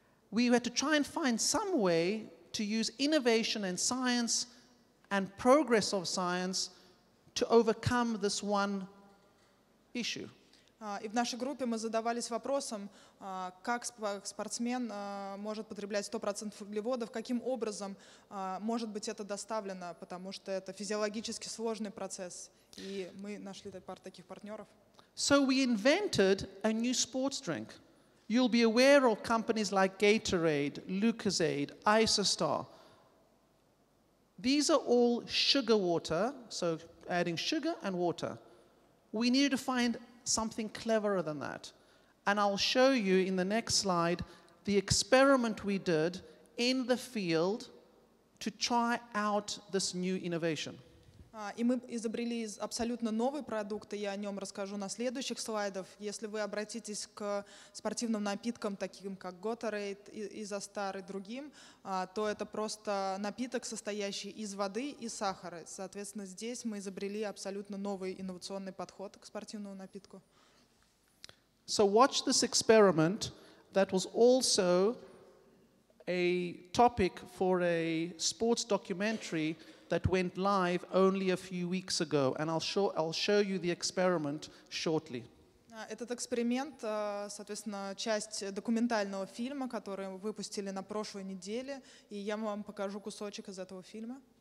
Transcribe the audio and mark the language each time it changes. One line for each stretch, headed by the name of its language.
English: We had to try and find some way to use innovation and science and progress of science to overcome this one issue.
Russian: И в нашей группе мы задавались вопросом, как спортсмен может потреблять 100% углеводов, каким образом может быть это доставлено, потому что это физиологически сложный процесс. И мы нашли пару таких партнеров.
English: So we invented a new sports drink. You'll be aware of companies like Gatorade, Lucozade, Isostar. These are all sugar water, so adding sugar and water. We needed to find something cleverer than that. And I'll show you in the next slide the experiment we did in the field to try out this new innovation.
Russian: И мы изобрели абсолютно новый продукт, и я о нем расскажу на следующих слайдах. Если вы обратитесь к спортивным напиткам, таким как Gatorade, Isostar и другим, то это просто напиток, состоящий из воды и сахара. Соответственно, здесь мы изобрели абсолютно новый инновационный подход к спортивному напитку.
English: So watch this experiment that was also a topic for a sports documentary that went live only a few weeks ago, and I'll show you the experiment shortly.
Russian: Этот эксперимент, соответственно, часть документального фильма, который выпустили на прошлой неделе, и я вам покажу кусочек из этого фильма.